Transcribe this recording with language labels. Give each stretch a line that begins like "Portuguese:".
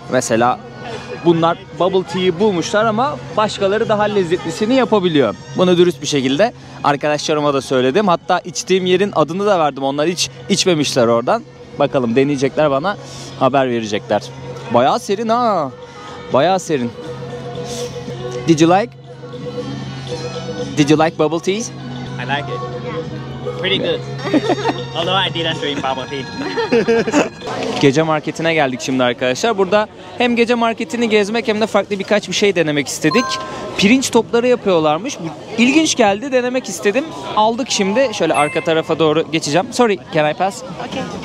Turkish: Mesela bunlar bubble tea'yi bulmuşlar ama başkaları daha lezzetlisini yapabiliyor. Bunu dürüst bir şekilde arkadaşlarıma da söyledim. Hatta içtiğim yerin adını da verdim. Onlar hiç içmemişler oradan. Bakalım deneyecekler, bana haber verecekler. Bayağı serin ha. Bayağı serin.
English: Did you like bubble teas? I like it. Pretty good. Although I didn't drink bubble tea.
Turkish: Gece marketine geldik şimdi arkadaşlar. Burada hem gece marketini gezmek hem de farklı birkaç bir şey denemek istedik. Pirinç topları yapıyorlarmış. İlginç geldi, denemek istedim. Aldık şimdi. Şöyle arka tarafa doğru geçeceğim.
English: Sorry, can I pass? Okay.